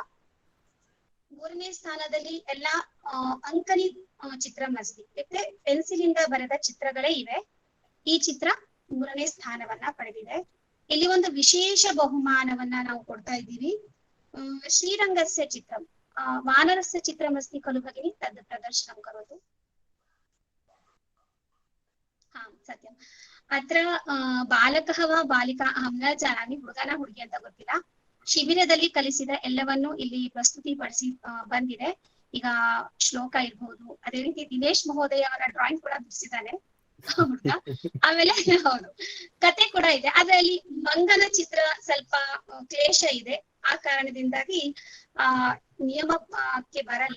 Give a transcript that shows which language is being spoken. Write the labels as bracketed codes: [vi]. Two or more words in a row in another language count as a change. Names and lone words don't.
[kn] ಮೂರನೇ ಸ್ಥಾನದಲ್ಲಿ ಎಲ್ಲಾ [sa] ಅಂಕನಿ ಚಿತ್ರಮಸ್ತಿ, [kn] ಮತ್ತೆ ಪೆನ್ಸಿಲ್ ಇಂದ ಬರೆದ ಚಿತ್ರಗಳೇ ಇವೆ. ಈ ಚಿತ್ರ ಮೂರನೇ ಸ್ಥಾನವನ್ನ ಪಡೆದಿದೆ. ಇಲ್ಲಿ ಒಂದು ವಿಶೇಷ ಬಹುಮಾನವನ್ನ ನಾವು ಕೊಡ್ತಾ ಇದ್ದೀವಿ. [sa] ಶ್ರೀರಂಗಸ್ಯ ಚಿತ್ರಂ ವಾನರಸ್ಯ ಚಿತ್ರಮಸ್ತಿ ಖಲು ಭಗಿನಿ ತದ್ ಪ್ರದರ್ಶನಂ ಕರೋತು. ಸತ್ಯಂ. ಅತ್ರ ಬಾಲಕಃ ವಾ ಬಾಲಿಕಾ ಅಹಂ ನ ಜಾನಾಮಿ, [kn] ಹುಡುಗನ ಹುಡುಗಿ ಅಂತ ಗೊತ್ತಿಲ್ಲ. ಶಿಬಿರದಲ್ಲಿ ಕಲಿಸಿದ ಎಲ್ಲವನ್ನು ಇಲ್ಲಿ ಪ್ರಸ್ತುತಿಪಡಿಸಿ ಬಂದಿದೆ. ಈಗ ಶ್ಲೋಕ ಇರ್ಬೋದು, ಅದೇ ರೀತಿ ದಿನೇಶ್ ಮಹೋದಯ ಅವರ ಡ್ರಾಯಿಂಗ್ ಕೂಡ ಬಿಡಿಸಿದ್ದಾನೆ ಹುಡುಗ. ಆಮೇಲೆ ಹೌದು, ಕತೆ ಕೂಡ ಇದೆ. ಆದ್ರೆ ಅಲ್ಲಿ ಮಂಗನ ಚಿತ್ರ ಸ್ವಲ್ಪ ಕ್ಲೇಶ ಇದೆ, ಆ ಕಾರಣದಿಂದಾಗಿ ನಿಯಮಕ್ಕೆ ಬರಲ್ಲ.